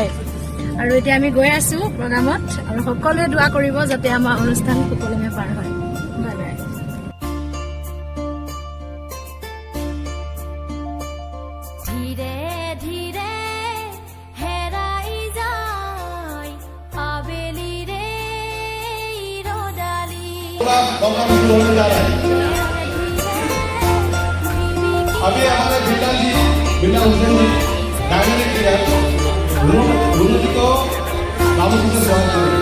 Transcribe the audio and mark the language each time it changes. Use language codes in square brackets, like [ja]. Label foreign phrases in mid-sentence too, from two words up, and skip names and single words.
[as] আৰু এতিয়া আমি গৈ আছো প্ৰগ্ৰামত, আৰু সকলোৱে দোৱা কৰিব যাতে আমাৰ অনুষ্ঠান সুকলমে পাৰ হয়। [en] bye bye. [as] ধীৰে ধীৰে হেৰাই যায় আবেলিৰে ৰ'দালি। [hi] अभी हमारे बिल्ला जी, बिल्ला हुसैन जी, [en] dynamic leader, [hi] गुरु जी को नामों से स्वागत करें।